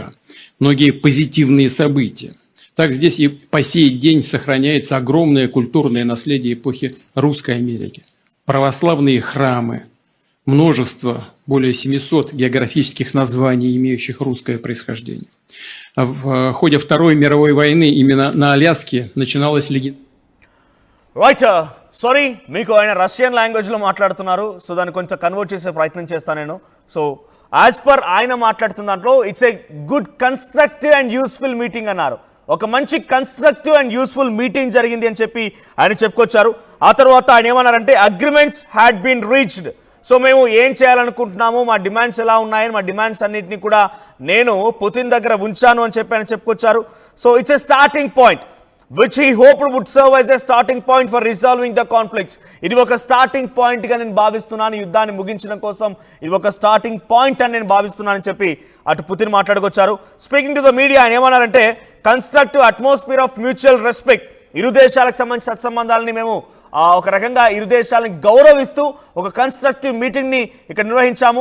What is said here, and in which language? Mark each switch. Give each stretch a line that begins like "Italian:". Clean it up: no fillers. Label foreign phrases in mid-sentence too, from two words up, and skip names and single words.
Russian: Многие позитивные события. Так здесь и по сей день сохраняется огромное культурное наследие эпохи Русской Америки. Православные храмы, множество, более 700 географических названий, имеющих русское происхождение. В ходе Второй мировой войны именно на Аляске начиналась легенда.
English: Right.
Telugu: సారీ, మీకు ఆయన
English: Russian language
Telugu: మాట్లాడుతున్నారు, సో దాన్ని కొంచెం కన్వర్ట్ చేసే ప్రయత్నం చేస్తాను నేను.
English: so as per
Telugu: ఆయన మాట్లాడుతున్న దాంట్లో
English: it's a good constructive and useful meeting అన్నారు.
Telugu: ఒక మంచి
English: constructive and useful meeting
Telugu: జరిగింది అని చెప్పి ఆయన చెప్పుకొచ్చారు. ఆ తర్వాత ఆయన ఏమన్నారంటే
English: agreements had been reached.
Telugu: సో మేము ఏం చేయాలనుకుంటున్నాము, మా డిమాండ్స్ ఎలా ఉన్నాయని, మా డిమాండ్స్ అన్నింటినీ కూడా నేను పుతిన్ దగ్గర ఉంచాను అని చెప్పి ఆయన చెప్పుకొచ్చారు.
English: so it's a starting point which he hoped would serve as a starting point for resolving the conflicts.
Telugu: ఇది ఒక
English: starting point
Telugu: గా నేను భావిస్తున్నాను, యుద్ధాన్ని ముగించడం కోసం ఇది ఒక
English: starting point
Telugu: అని నేను భావిస్తున్నానని చెప్పి అటు పుతిన్ మాట్లాడుకొచ్చారు.
English: speaking to the media
Telugu: ఆయన ఏమన్నారంటే
English: constructive atmosphere of mutual respect,
Telugu: ఇరు దేశాలకు సంబంధించిన సత్సంబంధాలని మేము ఒక రకంగా ఇరు దేశాలను గౌరవిస్తూ ఒక
English: constructive meeting
Telugu: ని ఇక్కడ నిర్వహించాము.